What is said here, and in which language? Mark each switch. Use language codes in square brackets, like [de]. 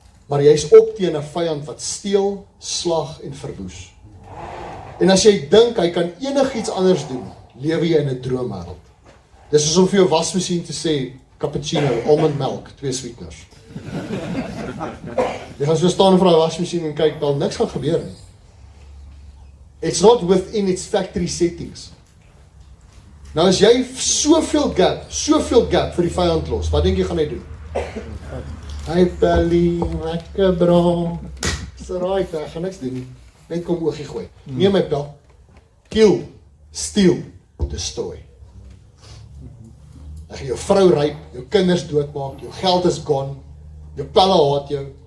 [af] maar jy is op teen 'n vyand wat steel, slag en verwoes. En as jy dink hy kan enigiets anders doen, lewe jy in 'n droomwêreld. Dis soos om vir jou wasmasjien te sê, [en] cappuccino, almond milk, 2 sweeteners. [af] Jy gaan so staan vir 'n wasmasjien en kyk, dan niks gaan gebeur nie. [en] It's not within its factory settings. [af] Nou as jy soveel gap vir die vyand los, wat dink jy gaan hy doen? Hy Pelly, lekker bro. So right, hy gaan niks doen nie. Net kom oogie gooi. Neem my pel. [en] Kill, steal, destroy. [af] Hy gaan jou vrou ryp, jou kinders doodmaak, jou geld is gone, jou pelle haat jou.